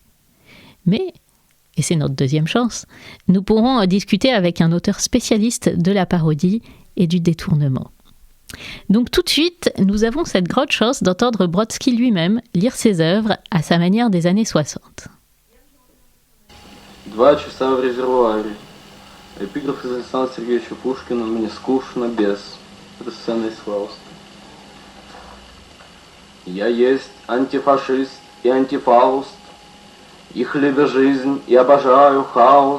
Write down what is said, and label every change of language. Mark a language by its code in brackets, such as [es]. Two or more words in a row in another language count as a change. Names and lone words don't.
[fr] Mais et c'est notre deuxième chance, nous pourrons en discuter avec un auteur spécialiste de la parodie et du détournement. Donc tout de suite, nous avons cette grande chance d'entendre Brodsky lui-même lire ses œuvres à sa manière des années 60. [ru] 2 часа в резервуаре. Эпиграф из Александра Сергеевича Пушкина «Мне скучно без». Это сцена из Фауста. Я есть антифашист и антифауст. Их любя жизнь и обожаю хаос.